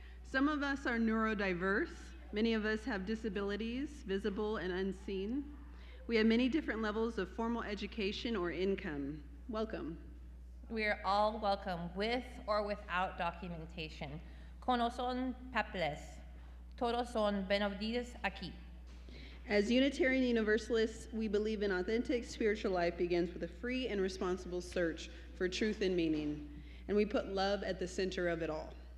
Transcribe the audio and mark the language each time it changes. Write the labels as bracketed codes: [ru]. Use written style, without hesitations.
[en] Some of us are neurodiverse. Many of us have disabilities, visible and unseen. We have many different levels of formal education or income. Welcome. We are all welcome with or without documentation. [es] Con o son papeles. Todos son bienvenidos aquí. [en] As Unitarian Universalists, we believe an authentic spiritual life begins with a free and responsible search for truth and meaning, and we put love at the center of it all.